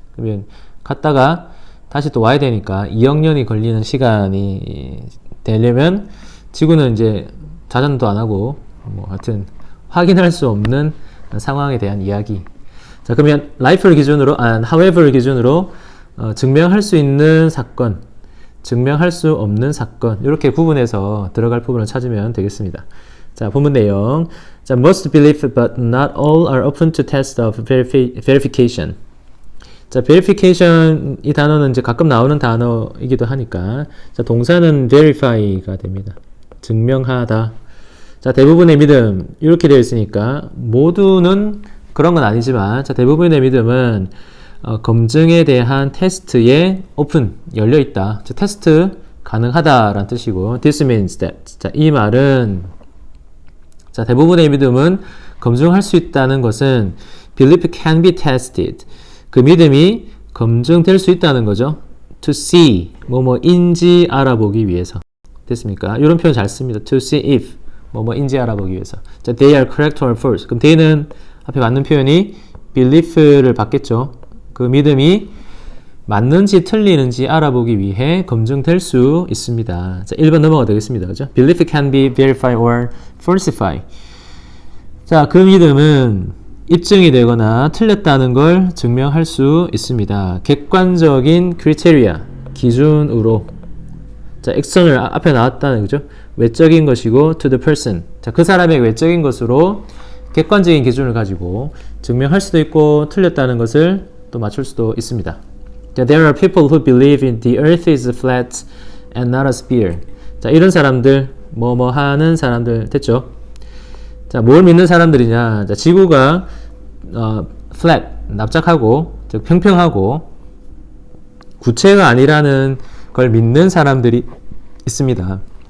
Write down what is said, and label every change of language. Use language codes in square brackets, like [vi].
[ko] 그러면 갔다가 다시 또 와야 되니까 2억 년이 걸리는 시간이 되려면 지구는 이제 자전도 안 하고 뭐 하여튼 확인할 수 없는 상황에 대한 이야기. 자, 그러면 life를 기준으로, however를 기준으로 증명할 수 있는 사건, 증명할 수 없는 사건, 이렇게 구분해서 들어갈 부분을 찾으면 되겠습니다. 자, 본문 내용. [en] 자, most believe but not all are open to test of verification. [ko] 자, verification 이 단어는 이제 가끔 나오는 단어이기도 하니까 자, 동사는 verify가 됩니다. 증명하다. 자, 대부분의 믿음 이렇게 되어 있으니까 모두는 그런 건 아니지만 자, 대부분의 믿음은 검증에 대한 테스트에 오픈 열려 있다. 자, 테스트 가능하다라는 뜻이고 [en] this means that. [ko] 자, 이 말은 자, 대부분의 믿음은 검증할 수 있다는 것은 [en] belief can be tested. [ko] 그 믿음이 검증될 수 있다는 거죠. [en] to see [ko] 뭐뭐인지 알아보기 위해서. 됐습니까? 이런 표현 잘 씁니다. [en] to see if [ko] 뭐뭐인지 알아보기 위해서. [en] 자, they are correct or false. [ko] 그럼 they는 앞에 맞는 표현이 belief를 받겠죠. 그 믿음이 맞는지 틀리는지 알아보기 위해 검증될 수 있습니다. 자, 1번 넘어가 되겠습니다. 그죠? [en] Belief can be verified or falsified. [ko] 자, 그 믿음은 입증이 되거나 틀렸다는 걸 증명할 수 있습니다. 객관적인 크리테리아, 기준으로. 자, external 앞에 나왔다는 거죠. [en] 외적인 것이고 to the person. [ko] 자, 그 사람의 외적인 것으로 객관적인 기준을 가지고 증명할 수도 있고 틀렸다는 것을 또 맞출 수도 있습니다. [en] There are people who believe in the earth is flat and not a sphere. [ko] 자, 이런 사람들, 뭐뭐 하는 사람들 됐죠? 자, 뭘 믿는 사람들이냐? 자, 지구가 flat, 납작하고, 즉 평평하고 구체가 아니라는 걸 믿는 사람들이 있습니다.